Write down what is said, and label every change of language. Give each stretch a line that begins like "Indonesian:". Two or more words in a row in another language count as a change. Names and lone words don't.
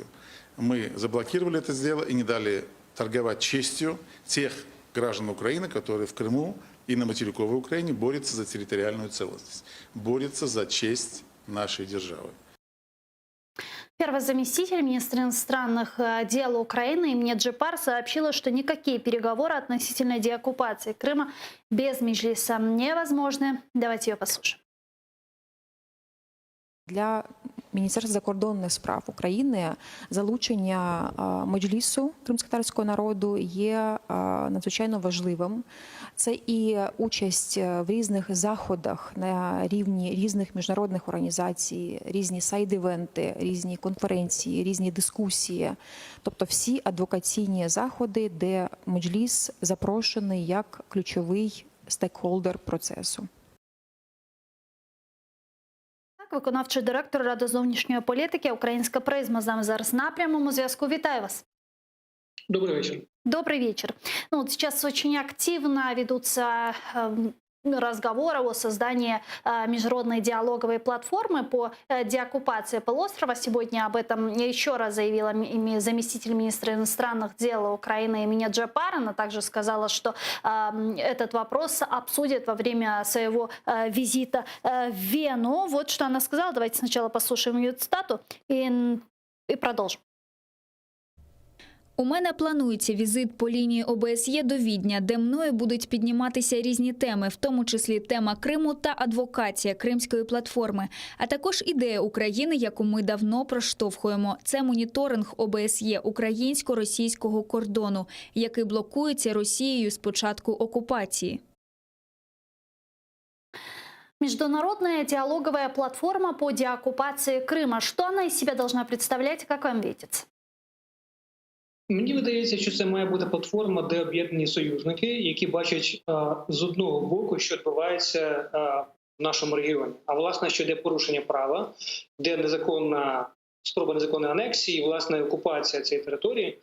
Russian: Мы заблокировали это дело и не дали торговать честью тех граждан Украины, которые в Крыму и на материковой Украине борются за территориальную целостность, борются за честь нашей державы. Первый заместитель министра иностранных дел Украины Эмине Джапар сообщила, что никакие переговоры относительно деоккупации Крыма без Меджлиса невозможны. Давайте ее послушаем.
Ukrainian: Для Міністерства закордонних справ України залучення Меджлісу кримськотатарського народу є надзвичайно важливим. Це і участь в різних заходах на рівні різних міжнародних організацій, різні сайд-івенти, різні конференції, різні дискусії. Тобто всі адвокаційні заходи, де Меджліс запрошений як ключовий стейкхолдер процесу. Виконавчий директор Ради зовнішньої політики «Українська призма» з нами зараз на прямому зв'язку. Вітаю вас.
Russian: Добрый вечер. Добрый вечер. Ну, вот сейчас очень активно ведутся разговоров о создании международной диалоговой платформы по деоккупации полуострова. Сегодня об этом еще раз заявила заместитель министра иностранных дел Украины Эмине Джапар. Она также сказала, что этот вопрос обсудят во время своего визита в Вену. Вот что она сказала. Давайте сначала послушаем ее цитату и продолжим.
Ukrainian: У мене планується візит по лінії ОБСЄ до Відня, де мною будуть підніматися різні теми, в тому числі тема Криму та адвокація Кримської платформи, а також ідея України, яку ми давно проштовхуємо. Це моніторинг ОБСЄ українсько-російського кордону, який блокується Росією з початку окупації.
Russian: Международная диалоговая платформа по деоккупации Крыма. Что она из себя должна представлять, как вам видится?
Ukrainian: Мені видається, що це має бути платформа, де об'єднані союзники, які бачать з одного боку, що відбувається в нашому регіоні. А власне, що йде порушення права, де спроба незаконної анексії, власне, окупація цієї території.